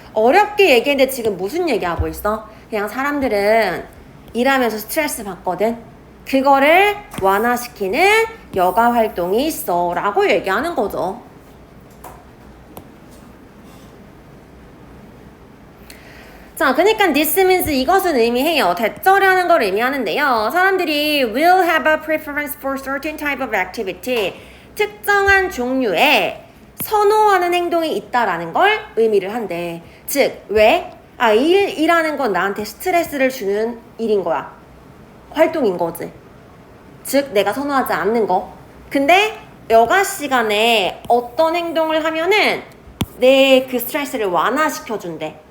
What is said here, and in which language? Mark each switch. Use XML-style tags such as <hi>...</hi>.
<ko>어렵게 얘기했는데 지금 무슨 얘기하고 있어? 그냥 사람들은 일하면서 스트레스 받거든. 그거를 완화시키는 여가 활동이 있어 라고 얘기하는 거죠. 자, 그러니까</ko> <en>this means</en> <ko>이것은 의미해요. 대절하는 걸 의미하는데요. 사람들이</ko> <en>will have a preference for certain type of activity.</en> <ko>특정한 종류의 선호하는 행동이 있다라는 걸 의미를 한대. 즉, 왜? 일이라는 건 나한테 스트레스를 주는 일인 거야. 활동인 거지. 즉, 내가 선호하지 않는 거. 근데 여가 시간에 어떤 행동을 하면은 내 그 스트레스를 완화시켜준대.</ko>